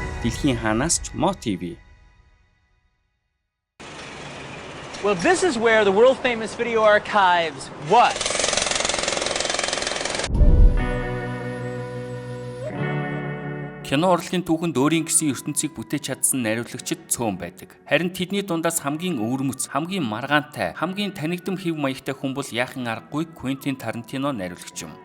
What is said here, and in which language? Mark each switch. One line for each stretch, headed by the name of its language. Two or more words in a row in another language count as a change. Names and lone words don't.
Mongolian: Дэлхийн хаанаас ч Mo TV.
English: Well, this is where the world famous video archives was.
Mongolian: Кино урлагийн түүхэнд өөрийн гэсэн ертөнцийг бүтээж чадсан найруулагчид цөөн байдаг. Харин тэдний дундаас хамгийн өвөрмөц, хамгийн маргаантай, хамгийн танигдам хэв маягтай хүн бол яахын аргагүй Квентин Тарантино найруулагч юм.